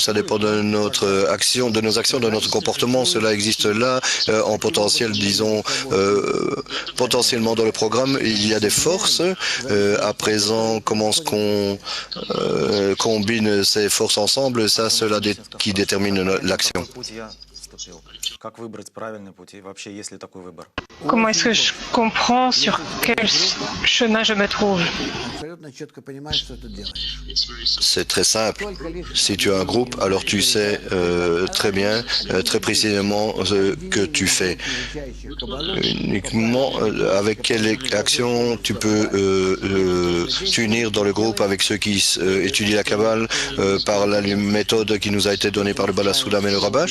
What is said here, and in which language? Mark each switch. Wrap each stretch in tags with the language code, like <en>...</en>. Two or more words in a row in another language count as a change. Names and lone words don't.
<fr>Ça dépend de notre action, de nos actions, de notre comportement. Cela existe là, en potentiel, disons, potentiellement dans le programme. Il y a des forces. À présent, comment est-ce qu'on combine ces forces ensemble? Ça, cela qui détermine l'action.</fr> <ru>поступил, как выбрать правильный путь и вообще есть ли такой выбор?</ru> <fr>Comment est-ce que je comprends sur quel chemin je me trouve?</fr> <ru>Абсолютно четко понимаешь, что ты делаешь.</ru> <fr>C'est très simple. Si tu as un groupe, alors tu sais très bien, très précisément ce que tu fais. Uniquement avec quelle action tu peux t'unir dans le groupe avec ceux qui étudient la Kabbale par la méthode qui nous a été donnée par le Bala Soulam et le Rabash.</fr>